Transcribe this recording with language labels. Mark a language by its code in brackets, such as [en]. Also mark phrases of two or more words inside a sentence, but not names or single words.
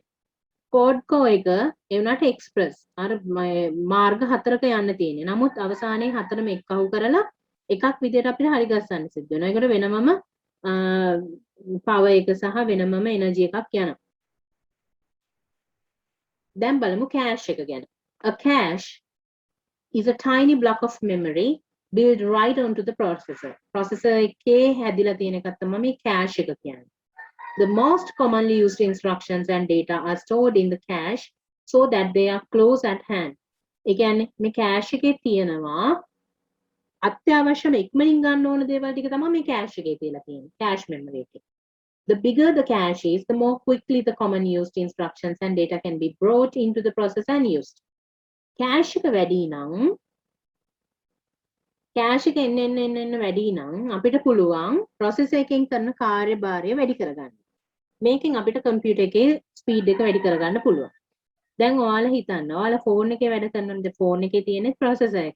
[en] quad core [si] එක ඒ වුණාට express අර මාර්ග හතරක යන්න තියෙන්නේ. නමුත් අවසානයේ හතරම එක්කහු කරලා එකක් විදියට අපිට හරි ගස්සන්න සිද්ධ වෙනවා. ඒකට වෙනමම power එක සහ වෙනමම energy එකක් යනවා. දැන් බලමු cache එක ගැන. [en] A cache is a tiny block of memory built right onto the processor. [si] Processor එකේ හැදිලා තියෙන එකක් තමයි මේ cache එක කියන්නේ. [en] The most commonly used instructions and data are stored in the cache so that they are close at hand. [si] ඒ කියන්නේ මේ cache එකේ තියෙනවා අත්‍යවශ්‍යම ඉක්මනින් ගන්න ඕන දේවල් ටික තමයි මේ cache එකේ තියලා තියෙන්නේ. [en] cache memory [si] එකේ. [en] The bigger the cache is, the more quickly the common used instructions and data can be brought into the processor and used. [si] Cache එක වැඩි නම් cache එක එන්න වැඩි නම් අපිට පුළුවන් processor එකෙන් කරන කාර්යභාරය වැඩි කරගන්න. මේකෙන් අපිට computer එකේ speed එක වැඩි කරගන්න පුළුවන්. දැන් ඔයාලා හිතන්න ඔයාලා phone එකේ වැඩ කරනකොට phone එකේ තියෙන processor එකක්.